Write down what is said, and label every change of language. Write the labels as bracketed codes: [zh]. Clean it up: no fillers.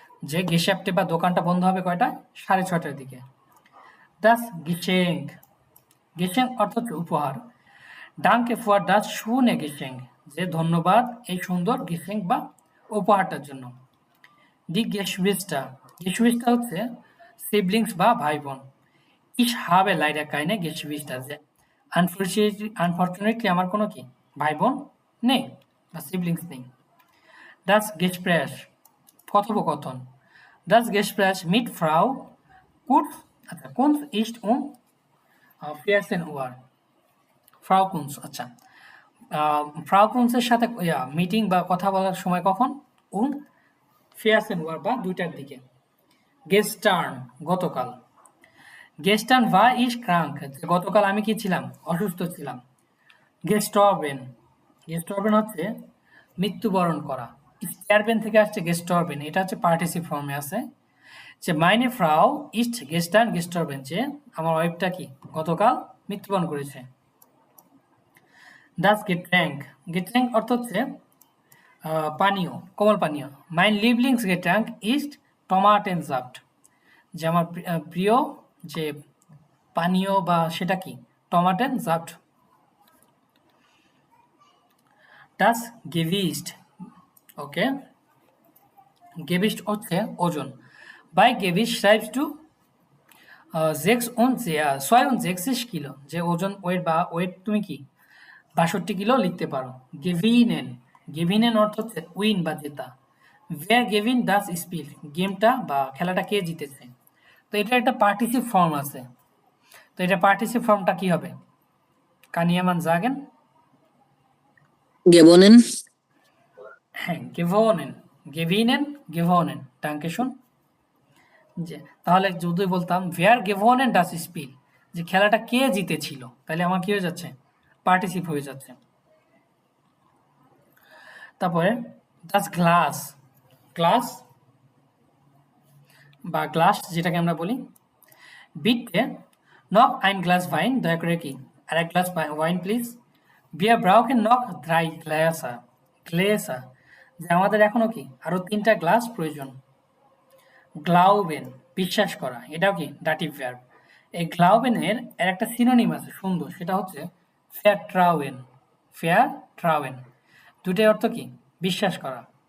[bn] যে গেশাপ্টে বা দোকানটা বন্ধ হবে কয়টা? 6:30টার দিকে। [de] Das Geschenk. [bn] Geschenk অর্থ হচ্ছে উপহার। [de] Danke für das schöne Geschenk. [bn] যে ধন্যবাদ এই সুন্দর Geschenk বা উপহারটার জন্য। [de] Die Geschwister. [bn] Geschwister হচ্ছে siblings বা ভাই বোন। [de] Ich habe leider keine Geschwister. [bn] যে unfortunately আমার কোনো কি ভাই বোন নেই বা siblings নেই। [de] Das Gespräch. কথোপকথন। Das Gespräch mit Frau Kurz, [bn] আচ্ছা [de] Kunz ist 14 Uhr. [bn] Frau Kunz, আচ্ছা ফ্রাউ কুনসের সাথে মিটিং বা কথা বলার সময় কখন? [de] 14 Uhr [bn] বা 2টার দিকে। [de] Gestern, [bn] গতকাল। [de] Gestern war ich krank. [bn] গতকাল আমি কি ছিলাম? অসুস্থ ছিলাম। [de] Gestorben. [bn] Gestorben হচ্ছে মৃত্যুবরণ করা। Sterben থেকে আসছে gestorben, এটা হচ্ছে পার্টিসিপ ফর্মে আছে। যে [de] meine Frau ist gestern gestorben, [bn] যে আমার ওয়াইফটা কি গতকাল মৃত্যুবরণ করেছে। [de] Das Getränk. [bn] Getränk অর্থ হচ্ছে পানীয়, কোমল পানীয়। [de] Mein Lieblingsgetränk ist Tomatensaft. [bn] যে আমার প্রিয় যে পানীয় বা সেটা কি? Tomatensaft. [de] Das Gewicht. [bn] ওকে, Gewicht হচ্ছে ওজন। [de] Bei Gewicht schreibst du 66 [bn] kilo, যে ওজন ওয়েট বা ওয়েট তুমি কি 62 কিলো লিখতে পারো। গেভিনেন। গেভিনেন অর্থ হচ্ছে উইন বা জেতা। [de] Wer gewinnt das Spiel? [bn] গেমটা বা খেলাটা কে জিতেছে? তো এটা একটা পার্টিসিপ ফর্ম আছে। তো এটা পার্টিসিপ ফর্মটা কি হবে? কানিয়ামান জাগেন? [de] gewonnen, [bn] হ্যাঁ, [de] gewonnen. Gewinnen, gewonnen. Danke schön. [bn] যে তাহলে যদি বলতাম [de] wer gewonnen das Spiel, [bn] যে খেলাটা কে জিতেছিল, তাহলে আমার কি হয়ে যাচ্ছে? পার্টিসিপ হয়ে যাচ্ছে। তারপরে [de] das Glas. [bn] গ্লাস বা গ্লাস যেটাকে আমরা বলি। [de] বিটে noch ein Glas Wein, [bn] দয়া করে কি আরেক glass wine please. [de] Wir brauchen noch 3 Gläser. Gläser, [bn] যে আমাদের এখনো কি আরো 3টা গ্লাস প্রয়োজন। গ্লাউবেন, বিশ্বাস করা, এটাও কি ডাটিভ ভার্ব। এই গ্লাউবেনের এর একটা সিনোনিম আছে সুন্দর, সেটা হচ্ছে ফেয়ারট্রাউয়েন। ফেয়ারট্রাউয়েন দুটোই অর্থ কি? বিশ্বাস করা।